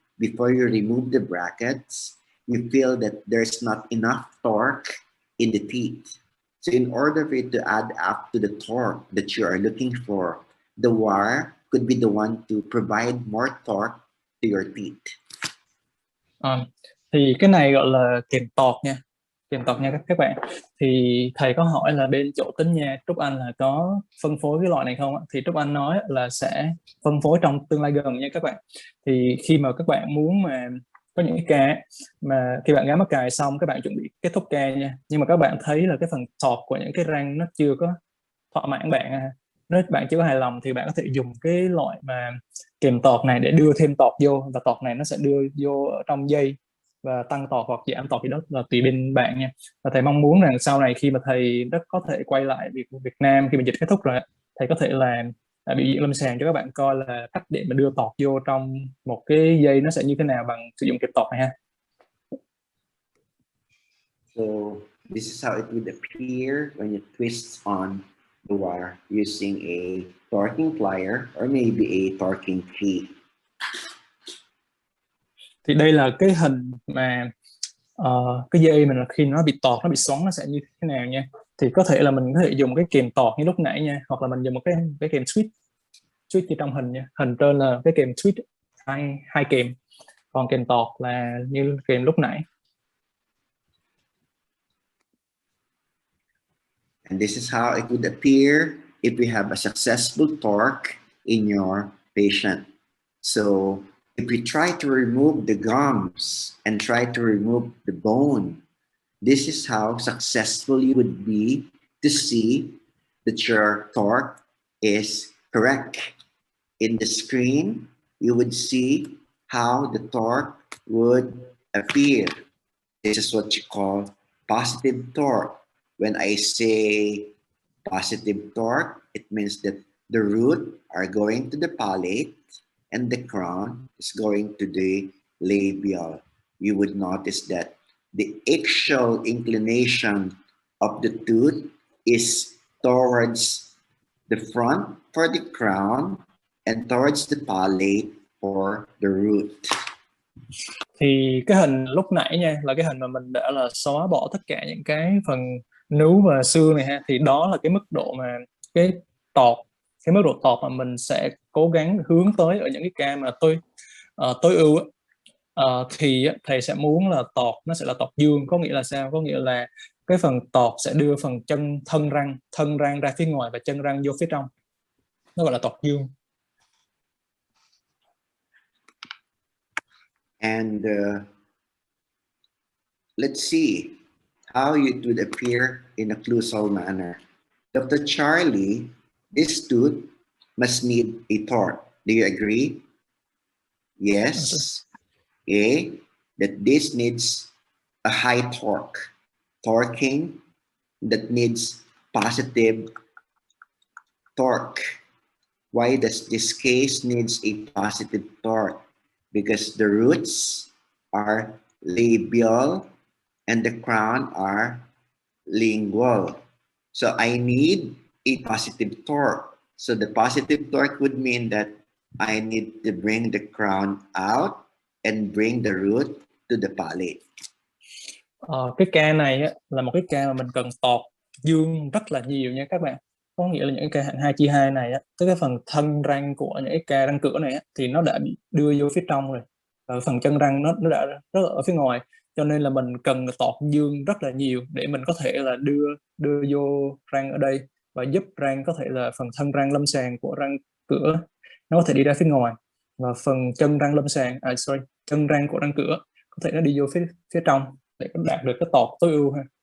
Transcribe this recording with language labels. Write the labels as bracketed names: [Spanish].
[English] Before you remove the brackets, you feel that there's not enough torque in the teeth. So in order for you to add up to the torque that you are looking for, the wire could be the one to provide more torque to your teeth. [Vietnamese] Thì cái này gọi là kèm tọt nha, các bạn. Thì thầy có hỏi là bên chỗ tính nha Trúc Anh là có phân phối cái loại này không ạ? Thì Trúc Anh nói là sẽ phân phối trong tương lai gần nha các bạn. Thì khi mà các bạn muốn mà có những cái ca mà khi bạn gắn mắc cài xong, các bạn chuẩn bị kết thúc ca nha, nhưng mà các bạn thấy là cái phần tọt của những cái răng nó chưa có thỏa mãn bạn, nếu bạn chưa có hài lòng, thì bạn có thể dùng cái loại mà kèm tọt này để đưa thêm tọt vô, và tọt này nó sẽ đưa vô ở trong dây và tăng tọt hoặc giảm tọt, thì đó là tùy bên bạn nha. Và thầy mong muốn rằng sau này khi mà thầy rất có thể quay lại Việt Nam khi mà dịch kết thúc rồi, thầy có thể là biểu diễn lâm sàng cho các bạn coi là cách để mà đưa tọt vô trong một cái dây nó sẽ như thế nào bằng sử dụng kèm tọt này ha. [English] So this is how it would appear when you twist on the wire using a torquing plier or maybe a torquing key. [Vietnamese] Thì đây là cái hình mà cái dây mình là khi nó bị tọt, nó bị xoắn, nó sẽ như thế nào nha. Thì có thể là mình có thể dùng cái kèm tọt như lúc nãy nha, hoặc là mình dùng một cái kèm switch như trong hình nha. Hình trên là cái kèm switch hai kèm, còn kèm tọt là như kèm lúc nãy. [English] And this is how it would appear if we have a successful torque in your patient. So if we try to remove the gums and try to remove the bone, this is how successful you would be to see that your torque is correct. In the screen, you would see how the torque would appear. This is what you call positive torque. When I say positive torque, it means that the root are going to the palate and the crown is going to the labial. You would notice that the axial inclination of the tooth is towards the front for the crown and towards the palate for the root. [Vietnamese] Thì cái hình lúc nãy nha là cái hình mà mình đã là xóa bỏ tất cả những cái phần nướu và xương này ha, thì đó là cái mức độ mà cái tọt, cái mức độ tọt mà mình sẽ cố gắng hướng tới ở những cái ca mà tối ưu thì thầy sẽ muốn là tọt nó sẽ là tọt dương. Có nghĩa là sao? Có nghĩa là cái phần tọt sẽ đưa phần thân răng ra phía ngoài và chân răng vô phía trong, nó gọi là tọt dương. [English] And let's see how it would appear in a occlusal manner. Dr. Charlie, this tooth must need a torque. Do you agree? Yes. Okay. That this needs a high torque. Torquing that needs positive torque. Why does this case needs a positive torque? Because the roots are labial and the crown are lingual. So I need a positive torque. So the positive torque would mean that I need to bring the crown out and bring the root to the palate. [Vietnamese] Cái ca này á, là một cái ca mà mình cần tọt dương rất là nhiều nha các bạn. Có nghĩa là những cái ca hạng 2/2 này á, tới cái phần thân răng của những cái ca răng cửa này á, thì nó đã bị đưa vô phía trong rồi. Và phần chân răng nó đã rất là ở phía ngoài. Cho nên là mình cần tọt dương rất là nhiều để mình có thể là đưa vô răng ở đây và giúp răng có thể là phần thân răng lâm sàng của răng cửa nó có thể đi ra phía ngoài, và phần chân răng lâm sàng chân răng của răng cửa có thể nó đi vô phía trong để đạt được cái tọt tối ưu ha.